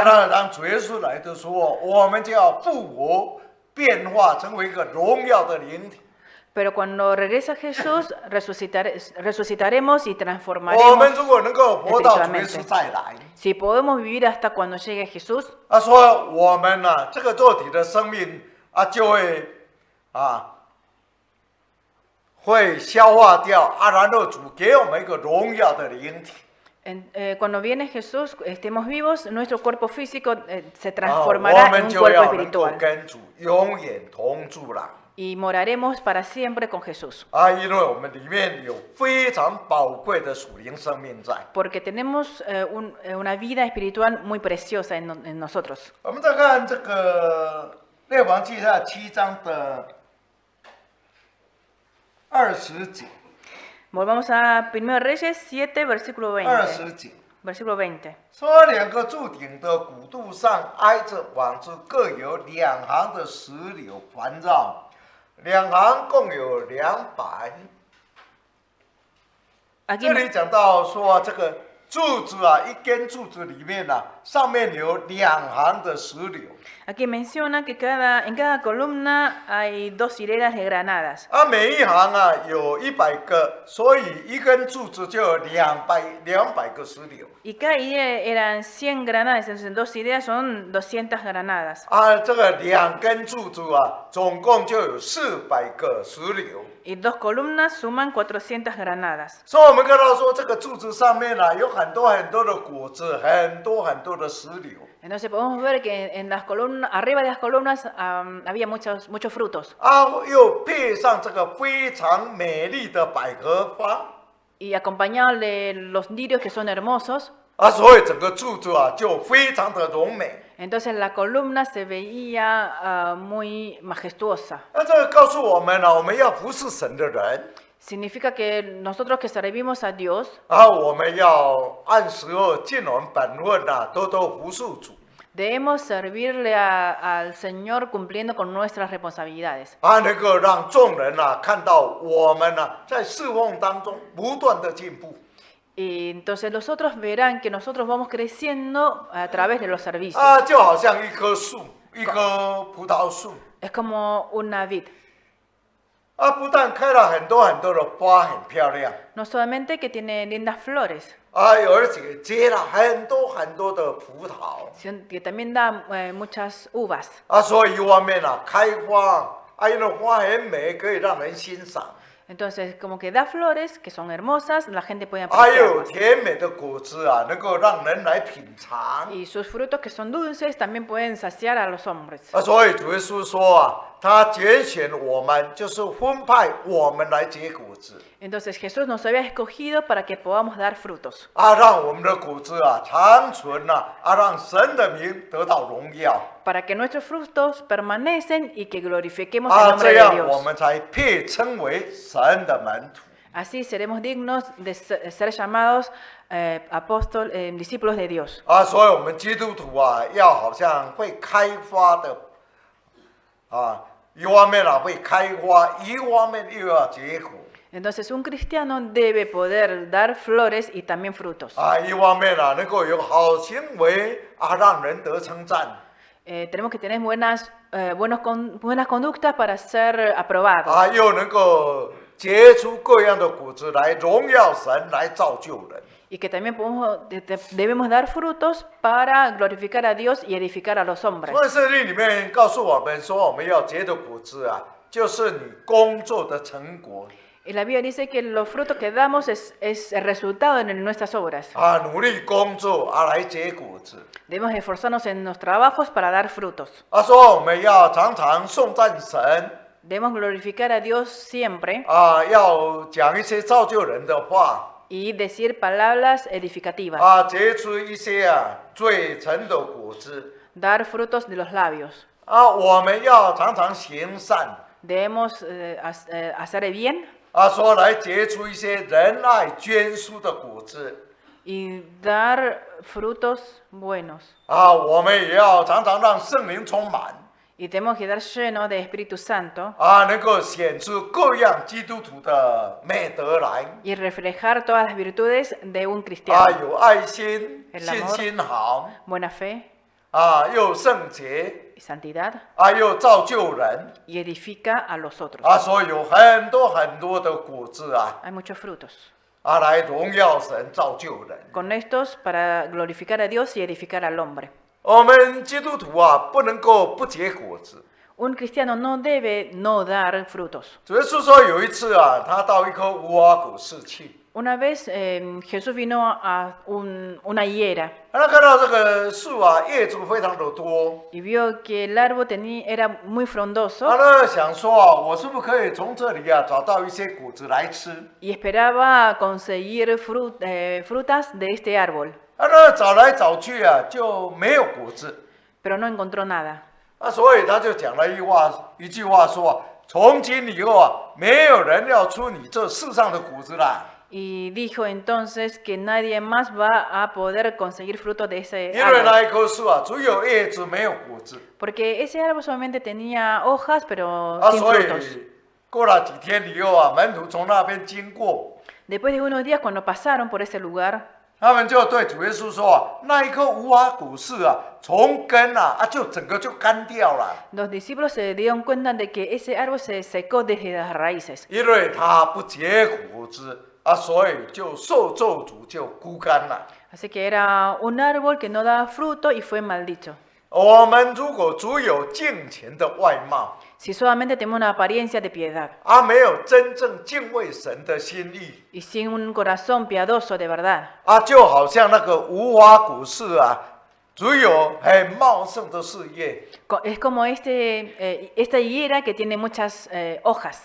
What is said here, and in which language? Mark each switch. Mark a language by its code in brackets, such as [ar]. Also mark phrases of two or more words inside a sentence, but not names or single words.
[zh] 当主耶稣来的时候，我们就要复活，变化成为一个荣耀的灵体。 [es] Pero cuando regresa Jesús, resucitaremos y [zh] 我 [es] transformaremos [zh] 们如果能够活到主耶 [es] espiritualmente. [zh] 稣再来， [es] Si podemos vivir hasta cuando llegue Jesús, [zh] 他说我们呢、这个肉体的生命就会会消化掉，然后主给我们一个荣耀的灵体。 [es] cuando viene Jesús, estemos vivos, nuestro cuerpo físico se [zh] 我 [es] transformará en [zh] 们 [es] un [zh] 就 [es] cuerpo [zh] 要能够 [es] espiritual [zh] 跟主永远同住了。 [es] y moraremos para siempre con Jesús. [zh] 因为我们里面有非常宝贵的属灵生命在。 [es] Porque tenemos una vida espiritual muy preciosa en nosotros. [zh] 我们再看这个列王记下7章的20节， [es] Volvamos a 1 Reyes 7, versículo 20. [zh] 20 节 [es] Versículo 20. [zh] 说2个柱顶的骨肚上挨着网子，各有2行的石榴环绕，2行共有200。 [es] Aquí, [zh] 这里讲到说这个柱子一根柱子里面上面有2行的石榴。 [es] aquí menciona que en cada columna hay 2 hileras de granadas. [zh] 每一行有100个，所以一根柱子就有200个石榴。 [es] Y cada hilera eran 100 granadas, entonces 2 hileras son 200 granadas. [zh] 这个2根柱子总共就有400个石榴。 [es] Y 2 columnas suman 400 granadas. [zh] 所以我们看到说，这个柱子上面有很多很多的果子，很多很多的石榴。 [es] Entonces podemos ver que en las columnas, arriba de las columnas había muchos frutos. [zh] 又配上这个非常美丽的百合花。 [es] Y acompañados de los lirios que son hermosos. [zh] 所以整个柱子就非常的荣美。 [es] Entonces la columna se veía muy majestuosa. [zh] 这个告诉我们我们要服侍神的人。 [es] Significa que nosotros que servimos a Dios, [zh] 我们要按时候尽我们本分多多服侍主。 [es] debemos servirle al Señor cumpliendo con nuestras responsabilidades. [zh] 能够让众人看到我们在侍奉当中不断的进步。 [es] Y entonces los otros verán que nosotros vamos creciendo a través de los servicios. [zh] 就好像一棵树，一棵葡萄树。 [es] Es como una vid. [zh] 不但开了很多很多的花，很漂亮。 [es] No solamente que tiene lindas flores, [zh] 而且结了很多很多的葡萄。 [es] sino que también da muchas uvas. [zh] 所以一方面开花，因为花很美，可以让人欣赏。 [es] Entonces, como que da flores que son hermosas, la gente puede [zh] 还有 [es] apreciarlas. [zh] 甜美的果子能够让人来品尝。 [es] Y sus frutos que son dulces también pueden saciar a los hombres. [zh] 所以主耶稣说他拣选我们，就是分派我们来结果子。 [es] Entonces Jesús nos había escogido para que podamos dar frutos. [zh] 让我们的果子长存让神的名得到荣耀。 [es] Para que nuestros frutos permanecen y que glorifiquemos el nombre [zh] 这 [es] de [zh] 样我 [es] Dios. [zh] 们才配称为神的门徒。 [es] Así seremos dignos de ser llamados discípulos de Dios. [zh] 所以我们基督徒要好像会开花的一方面会开花，一方面又要结果。 [es] Entonces un cristiano debe poder dar flores y también frutos. [zh] 一方面能够有好行为让人得称赞。 [es] Tenemos que tener buenas conductas para ser aprobados. [zh] 又能够结出各样的果子来荣耀神，来造就人。 [es] Y que también debemos dar frutos para glorificar a Dios y edificar a los hombres. [zh] 所以圣经里面告诉我们说，我们要结的果子就是你工作的成果。 [es] Y la Biblia dice que los frutos que damos es el resultado de nuestras obras. [zh] 努力工作来结果子。 [es] Debemos esforzarnos en los trabajos para dar frutos. [zh] 说我们要常常颂赞神， [es] Debemos glorificar a Dios siempre [zh] 要讲一些造就人的话， [es] y decir palabras edificativas, [zh] 结出一些最诚的果子。 [es] dar frutos de los labios. [zh] 我们要常常行善， [es] Debemos hacer el bien [zh] 说来结出一些仁爱捐书的果子。 [es] y dar frutos buenos. [zh] 我们也要常常让圣灵充满， [es] Y tenemos que dar lleno de Espíritu Santo [zh] 能够显出各样基督徒的美德来。 [es] y reflejar todas las virtudes de un cristiano. [zh] 有爱心， [es] El [zh] 信 [es] amor [zh] 心好， [es] Buena fe [zh] 又圣洁， [es] y santidad [zh] 又造就人， [es] y edifica a los otros. [zh] 所以有很多很多的果子 [es] Hay muchos frutos. [zh] 来荣耀神，造就人。 [es] Con estos para glorificar a Dios y edificar al hombre. [zh] 我们基督徒不能够不结果子。 [es] Un cristiano no debe no dar frutos. [zh] 主耶稣说有一次他到一棵无花果树去， [es] Una vez Jesús vino a una higuera [zh] 他看到这个树叶子非常的多， [es] y vio que el árbol era muy frondoso [zh] 他想说我是不是可以从这里找到一些果子来吃？ [es] y esperaba conseguir frutas de este árbol, [zh] 找来找去就没有果子， [es] pero no encontró nada. [zh] 所以他就讲了一句话说从今以后没有人要出你这世上的果子来。 [es] Y dijo entonces que nadie más va a poder conseguir frutos de ese [zh] 因为 [es] árbol, [zh] 那一棵树只有叶子没有果子， [es] porque ese árbol solamente tenía hojas, pero sin [zh] 所 [es] frutos. [zh] 以过了几天以后门徒从那边经过， [es] Después de unos días, cuando pasaron por ese lugar, [zh] 他们就对主耶稣说那一棵无花果树从根就整个就干掉了， [es] los discípulos se dieron cuenta de que ese árbol se secó desde las raíces, [zh] 因为它不结果子所以就受咒诅，就枯干了。 [es] así que era un árbol que no daba fruto y fue maldito. [zh] 我们如果只有敬虔的外貌， [es] Si solamente tenemos una apariencia de piedad [zh] 没有真正敬畏神的心意， [es] y sin un corazón piadoso de verdad, [zh] 就好像那个无花果树只有很茂盛的树叶， [es] es como esta higuera que tiene muchas hojas,